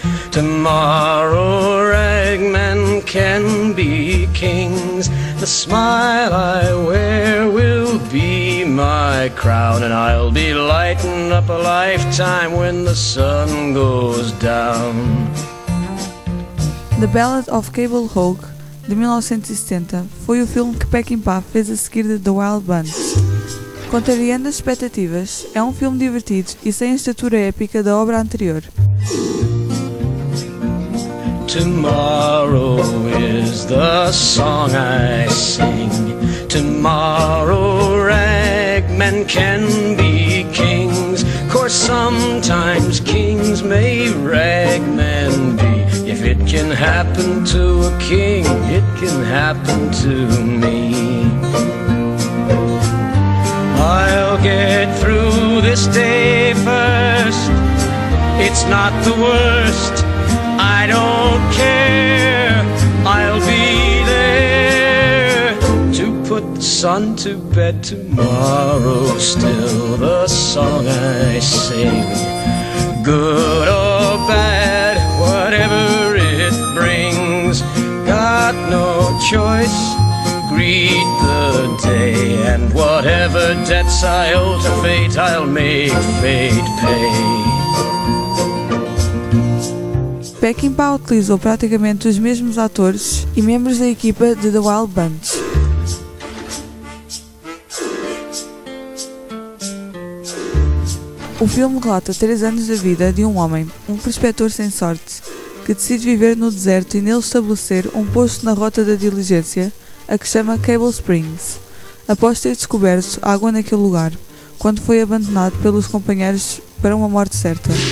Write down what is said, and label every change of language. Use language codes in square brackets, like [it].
[en] Tomorrow ragmen can be kings. The smile I wear will be my crown, and I'll be lighting up a lifetime when the sun goes down. [pt] The Ballad of Cable Hogue, de 1970, foi o filme que Peckinpah fez a seguir de The Wild Bunch. Contrariando as expectativas, é um filme divertido e sem a estatura épica da obra anterior. [en] Tomorrow is the song I sing. Tomorrow ragmen can be kings. Of course sometimes kings may ragmen be. If it can happen to a king, it can happen to me. I'll get through this day first. It's not the worst. I don't care. I'll be there to put the sun to bed. Tomorrow still the song I sing. Good or bad, whatever brings, got no choice, greet the day, and whatever debts I owe to fate, I'll make fate pay. [pt] Peckinpah utilizou praticamente os mesmos atores e membros da equipa de The Wild Bunch. O filme relata 3 anos da vida de um homem, um prospector sem sorte, que decide viver no deserto e nele estabelecer um posto na rota da diligência, a que chama Cable Springs, após ter descoberto água naquele lugar, quando foi abandonado pelos companheiros para uma morte certa.